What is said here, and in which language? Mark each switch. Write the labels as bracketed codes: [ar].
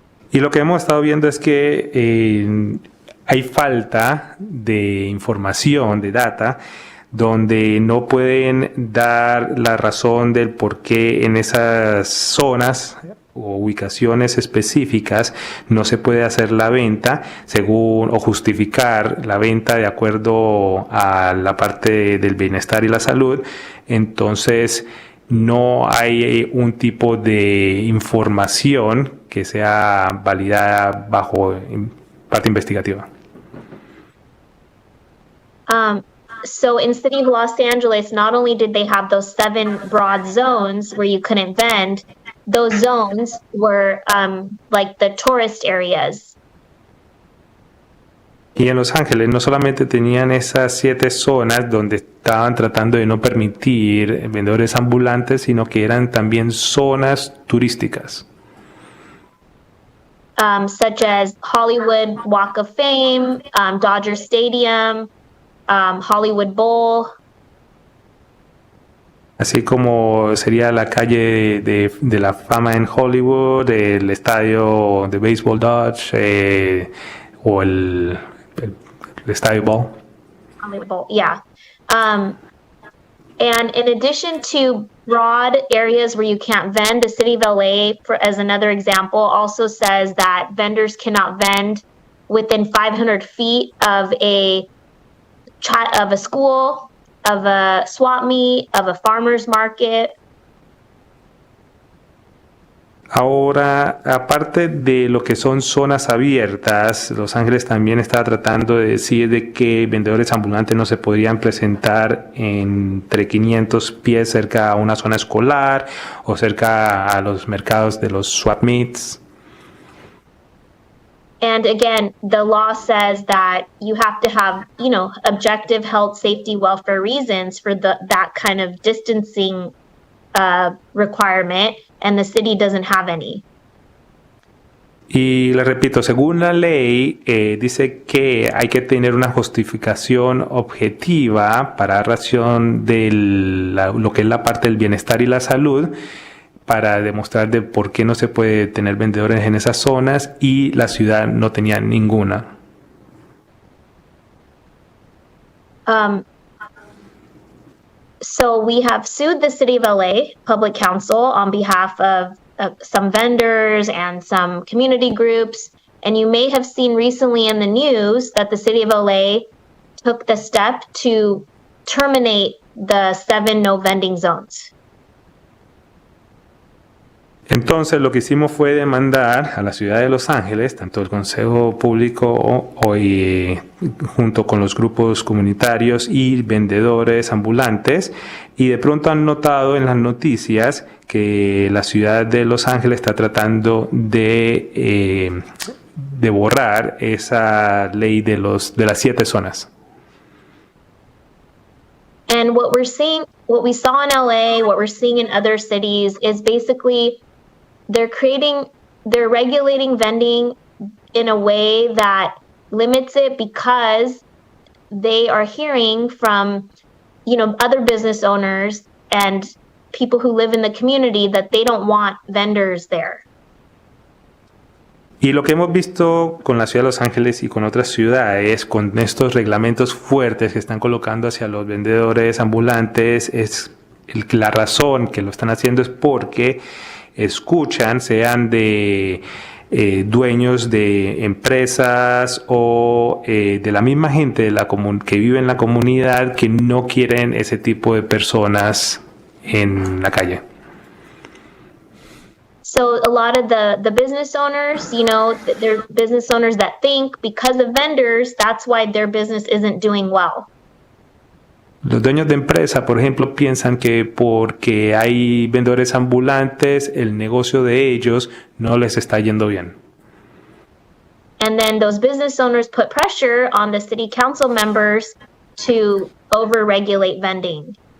[es] Y lo que hemos estado viendo es que hay falta de información, de data, donde no pueden dar la razón del por qué en esas zonas o ubicaciones específicas no se puede hacer la venta o justificar la venta de acuerdo a la parte del bienestar y la salud. Entonces no hay un tipo de información que sea validada bajo parte investigativa. [en] So in City of Los Angeles, not only did they have those 7 broad zones where you couldn't vend, those zones were like the tourist areas. [es] Y en Los Ángeles no solamente tenían esas 7 zonas donde estaban tratando de no permitir vendedores ambulantes, sino que eran también zonas turísticas. [en] Such as Hollywood Walk of Fame, Dodger Stadium, Hollywood Bowl. [es] Así como sería la calle de la fama en Hollywood, el estadio de béisbol Dodge o el estadio Bowl. [en] Hollywood Bowl, yeah. And in addition to broad areas where you can't vend, the City of LA, as another example, also says that vendors cannot vend within 500 feet of a school, of a swap meet, of a farmer's market. [es] Ahora, aparte de lo que son zonas abiertas, Los Ángeles también está tratando de decir de que vendedores ambulantes no se podrían presentar entre 500 pies cerca a una zona escolar o cerca a los mercados de los swap meets. [en] And again, the law says that you have to have, objective health, safety, welfare reasons for that kind of distancing requirement, and the city doesn't have any. [es] Y le repito, según la ley, dice que hay que tener una justificación objetiva para razón de lo que es la parte del bienestar y la salud, para demostrar de por qué no se puede tener vendedores en esas zonas, y la ciudad no tenía ninguna. [en] So we have sued the City of LA Public Council on behalf of some vendors and some community groups. And you may have seen recently in the news that the City of LA took the step to terminate the 7 no vending zones. [es] Entonces lo que hicimos fue demandar a la ciudad de Los Ángeles, tanto el Consejo Público hoy junto con los grupos comunitarios y vendedores ambulantes, y de pronto han notado en las noticias que la ciudad de Los Ángeles está tratando de borrar esa ley de las 7 zonas. [en] And what we saw in LA, what we're seeing in other cities is basically they're regulating vending in a way that limits it because they are hearing from, other business owners and people who live in the community that they don't want vendors there. [es] Y lo que hemos visto con la ciudad de Los Ángeles y con otras ciudades, con estos reglamentos fuertes que están colocando hacia los vendedores ambulantes, la razón que lo están haciendo es porque escuchan, sean de dueños de empresas o de la misma gente de que vive en la comunidad que no quieren ese tipo de personas en la calle. [en] So a lot of the business owners, you know, they're business owners that think because of vendors, that's why their business isn't doing well. [es] Los dueños de empresa, por ejemplo, piensan que porque hay vendedores ambulantes, el negocio de ellos no les está yendo bien. [en] And then those business owners put pressure on the city council members to overregulate vending.